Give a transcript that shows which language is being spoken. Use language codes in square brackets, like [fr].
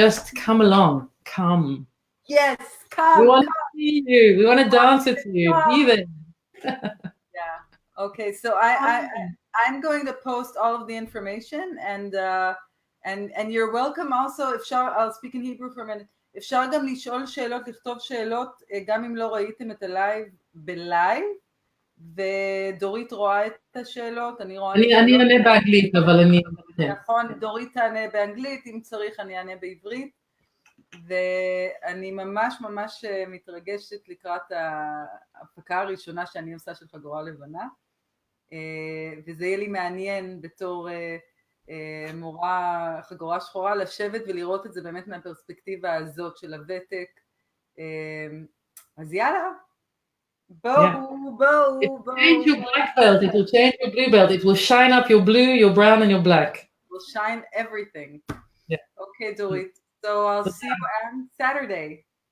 [en] Just come along. Come. Yes, come. We want to see you. We want to dance with you. Be there. Yeah. Okay. So I'm going to post all of the information, and you're welcome also. I'll speak in Hebrew for a minute. [he] אפשר גם לשאול שאלות, לכתוב שאלות, גם אם לא ראיתם את הלייב בלייב, ודורית רואה את השאלות, אני אענה באנגלית, אבל אני... נכון, דורית תענה באנגלית, אם צריך אני אענה בעברית, ואני ממש מתרגשת לקראת ההפקה הראשונה שאני עושה של חגורה לבנה, וזה יהיה לי מעניין בתור מורה חגורה שחורה, לשבת ולראות את זה באמת מהפרספקטיבה הזאת של הוותק. אז יאללה, בואו, בואו, בואו. [en] Change your black belt, it will change your blue belt, it will shine up your blue, your brown and your black. It will shine everything. Yeah. Okay, Dorit. So I'll see you on Saturday.